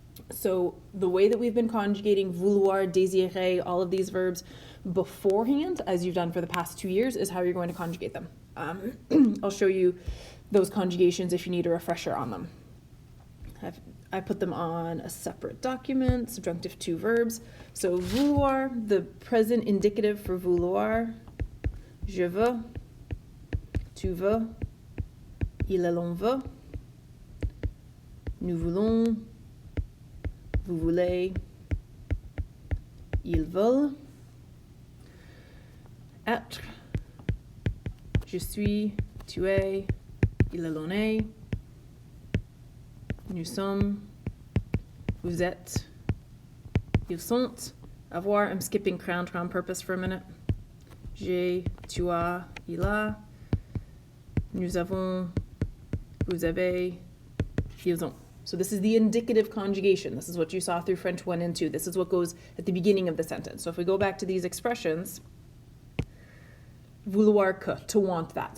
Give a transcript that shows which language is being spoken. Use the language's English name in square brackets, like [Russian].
[English] So the way that we've been conjugating vouloir, désirer, all of these verbs beforehand, as you've done for the past 2 years, is how you're going to conjugate them. I'll show you those conjugations if you need a refresher on them. I put them on a separate document, subjunctive 2 verbs. So vouloir, the present indicative for vouloir, [French] je veux, tu veux, il l'on veut, nous voulons, vous voulez, ils veulent. Être, je suis, tu es, il l'on est, nous sommes, vous êtes, ils sont. [English] Avoir, I'm skipping crown on purpose for a minute. [French] J'ai, tu as, il a. Nous avons, Vous avez, ils ont. [English] So this is the indicative conjugation. This is what you saw through French 1 and 2. This is what goes at the beginning of the sentence. So if we go back to these expressions, vouloir que, to want that.